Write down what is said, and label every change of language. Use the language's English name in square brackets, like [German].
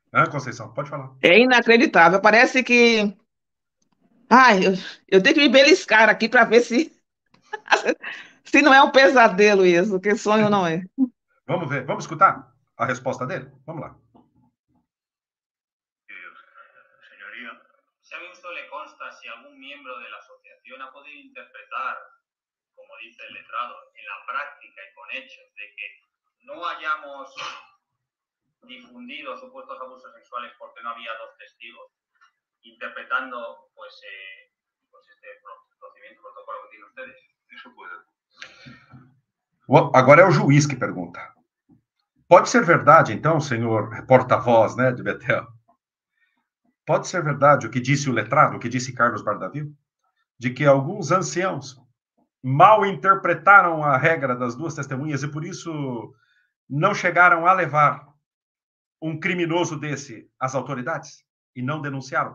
[Portuguese] Conceição, pode falar. É inacreditável. Parece que... Ai, eu tenho que me beliscar aqui para ver se não é um pesadelo isso, que sonho não é. Vamos ver, vamos escutar a resposta dele? Vamos lá. [Spanish] Señoría, si a usted le consta si algún miembro de la asociación ha podido interpretar, como dice el letrado, en la práctica y con hechos, de que no hayamos difundido supuestos abusos sexuales porque no había dos testigos, interpretando pues este procedimiento, protocolo que tienen ustedes. eso puede. [Portuguese] Agora é o juiz que pergunta. Pode ser verdade, então, senhor porta-voz, né, de Betel? Pode ser verdade o que disse o letrado, o que disse Carlos Bardavil? De que alguns anciãos mal interpretaram a regra das duas testemunhas e, por isso, não chegaram a levar um criminoso desse às autoridades e não denunciaram?